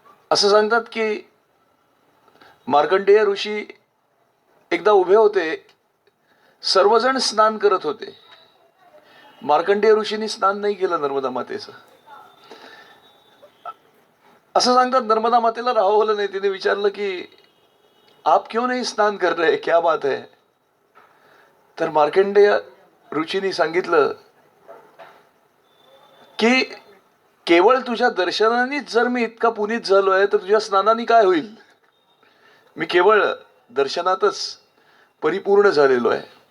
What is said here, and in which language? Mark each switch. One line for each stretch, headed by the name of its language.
Marathi: असं सांगतात की मार्कंडेय ऋषी एकदा उभे होते, सर्वजण स्नान करत होते. मार्कंडेय ऋषींनी स्नान नाही केलं नर्मदा मातेचं. असं सांगतात नर्मदा मातेला राहवलं नाही. तिने विचारलं की
Hindi: आप क्यों नहीं स्नान कर रहे, क्या बात है?
Marathi: तर मार्कंडेय ऋषींनी सांगितलं की केवळ तुझ्या दर्शनानेच जर मी इतका पुनीत झालोय तर तुझ्या स्नानाने काय होईल? मी केवळ दर्शनातच परिपूर्ण झालेलो आहे.